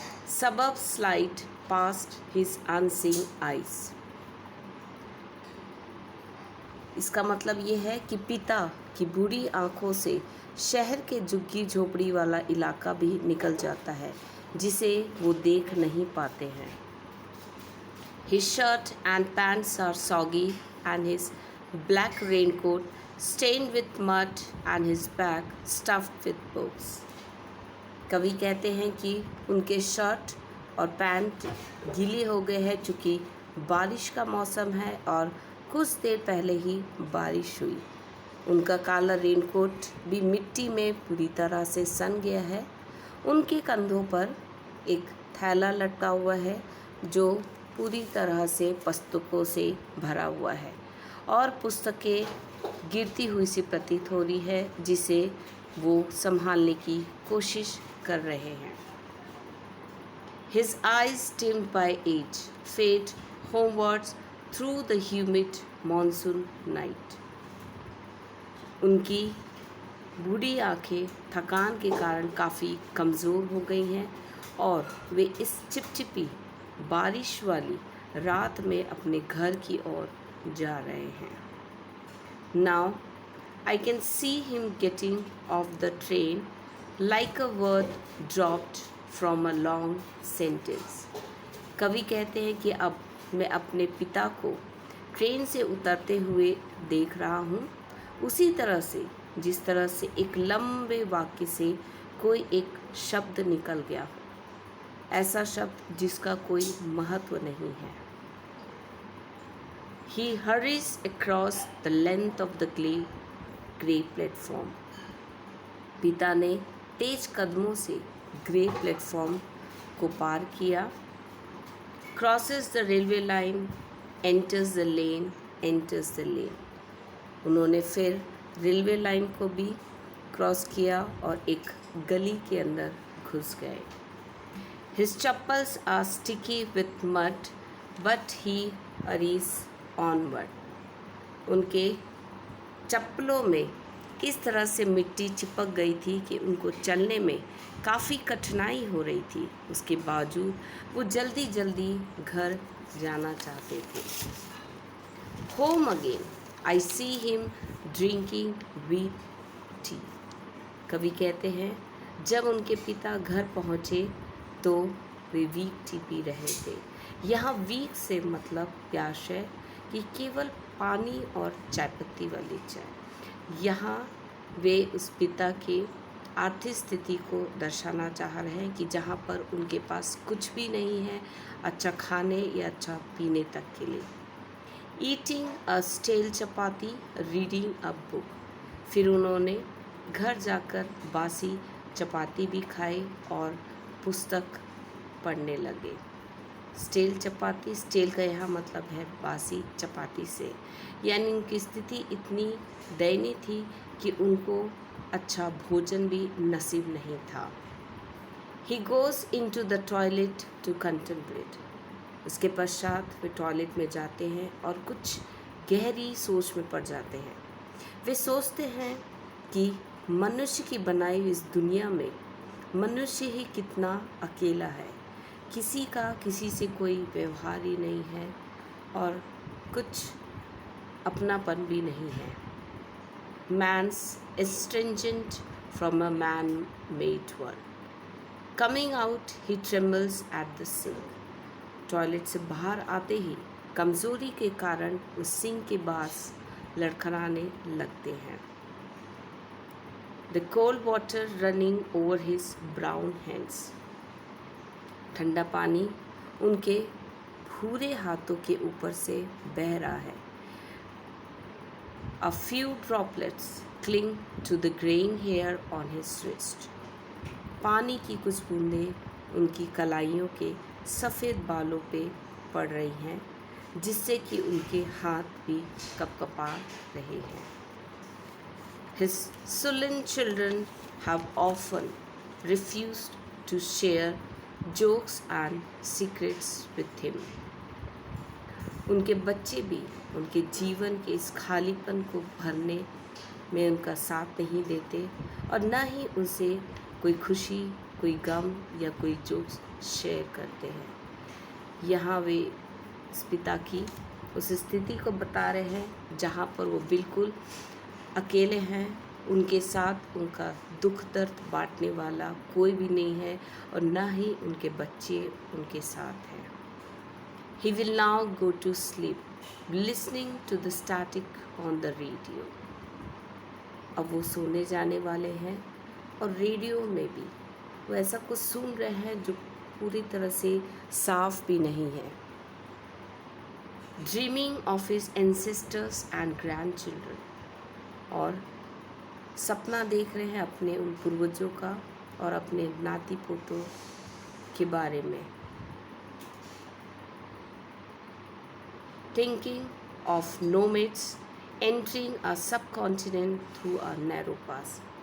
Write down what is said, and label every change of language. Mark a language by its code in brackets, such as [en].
[en] सबब slide past his unseen eyes. [hi] इसका मतलब ये है कि पिता की बूढ़ी आँखों से शहर के झुग्गी झोपड़ी वाला इलाका भी निकल जाता है जिसे वो देख नहीं पाते हैं। [en] His shirt and pants are soggy and his black raincoat stained with mud and his bag stuffed with books. [hi] कवि कहते हैं कि उनके शर्ट और पैंट गीले हो गए हैं चूँकि बारिश का मौसम है और कुछ देर पहले ही बारिश हुई। उनका काला रेनकोट भी मिट्टी में पूरी तरह से सन गया है। उनके कंधों पर एक थैला लटका हुआ है जो पूरी तरह से पुस्तकों से भरा हुआ है और पुस्तकें गिरती हुई सी प्रतीत हो रही है जिसे वो संभालने की कोशिश कर रहे हैं। [en] His eyes dimmed by age fade homewards through the humid monsoon night. [hi] उनकी बूढ़ी आँखें थकान के कारण काफ़ी कमज़ोर हो गई हैं और वे इस चिपचिपी बारिश वाली रात में अपने घर की ओर जा रहे हैं। [en] Now I can see him getting off the train like a word dropped from a long sentence. [hi] कवि कहते हैं कि अब मैं अपने पिता को ट्रेन से उतरते हुए देख रहा हूँ, उसी तरह से जिस तरह से एक लंबे वाक्य से कोई एक शब्द निकल गया हो, ऐसा शब्द जिसका कोई महत्व नहीं है। [en] He hurries across the length of the grey platform. [hi] पिता ने तेज कदमों से ग्रे प्लेटफॉर्म को पार किया। [en] Crosses the railway line, enters the lane, enters the lane. [hi] उन्होंने फिर रेलवे लाइन को भी क्रॉस किया और एक गली के अंदर घुस गए। [en] His chappals are sticky with mud, but he hurries onward. [hi] उनके चप्पलों में इस तरह से मिट्टी चिपक गई थी कि उनको चलने में काफ़ी कठिनाई हो रही थी। उसके बावजूद वो जल्दी जल्दी घर जाना चाहते थे। [en] Home again, I see him drinking weak tea. [hi] कवि कहते हैं जब उनके पिता घर पहुँचे तो वे वीक टी पी रहे थे। यहाँ वीक से मतलब प्यास है कि केवल पानी और चाय पत्ती वाली चाय। यहाँ वे उस पिता के आर्थिक स्थिति को दर्शाना चाह रहे हैं कि जहाँ पर उनके पास कुछ भी नहीं है अच्छा खाने या अच्छा पीने तक के लिए। [en] Eating a stale chapati, reading a book. [hi] फिर उन्होंने घर जाकर बासी चपाती भी खाई और पुस्तक पढ़ने लगे। स्टेल चपाती, स्टेल का यहाँ मतलब है बासी चपाती से, यानी उनकी स्थिति इतनी दयनीय थी कि उनको अच्छा भोजन भी नसीब नहीं था। [en] He goes into the toilet to contemplate. [hi] उसके पश्चात वे टॉयलेट में जाते हैं और कुछ गहरी सोच में पड़ जाते हैं। वे सोचते हैं कि मनुष्य की बनाई हुई इस दुनिया में मनुष्य ही कितना अकेला है, किसी का किसी से कोई व्यवहार ही नहीं है और कुछ अपनापन भी नहीं है। [en] Man's estranged from a man-made world. Coming out, he trembles at the sink. [hi] Toilet से बाहर आते ही कमज़ोरी के कारण उस सिंक के पास लड़खड़ाने लगते हैं। [en] The cold water running over his brown hands. [hi] ठंडा पानी उनके भूरे हाथों के ऊपर से बह रहा है। [en] A few droplets cling to the graying hair on his wrist. [hi] पानी की कुछ बूंदें उनकी कलाइयों के सफ़ेद बालों पे पड़ रही हैं, जिससे कि उनके हाथ भी कपकपा रहे हैं। [en] His sullen children have often refused to share jokes and secrets with him. [hi] उनके बच्चे भी उनके जीवन के इस खालीपन को भरने में उनका साथ नहीं देते और न ही उनसे कोई खुशी, कोई गम या कोई जोक्स शेयर करते हैं। यहाँ वे इस पिता की उस स्थिति को बता रहे हैं जहाँ पर वो बिल्कुल अकेले हैं, उनके साथ उनका दुख दर्द बांटने वाला कोई भी नहीं है और न ही उनके बच्चे उनके साथ हैं। [en] He will now go to sleep, listening to the static on the radio. [hi] अब वो सोने जाने वाले हैं और रेडियो में भी वो ऐसा कुछ सुन रहे हैं जो पूरी तरह से साफ भी नहीं है। [en] Dreaming of his ancestors and grandchildren. [hi] और सपना देख रहे हैं अपने उन पूर्वजों का और अपने नाती पोतों के बारे में। [en] Thinking of nomads entering a subcontinent through a narrow pass.